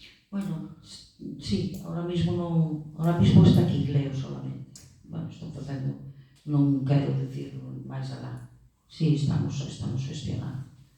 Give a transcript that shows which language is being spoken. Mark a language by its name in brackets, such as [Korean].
[Spanish] Bueno, sí, ahora mismo está aquí Leo solamente. [Galician] Bueno, estou facendo, non quero dicir máis alá. Sí, estamos gestionando.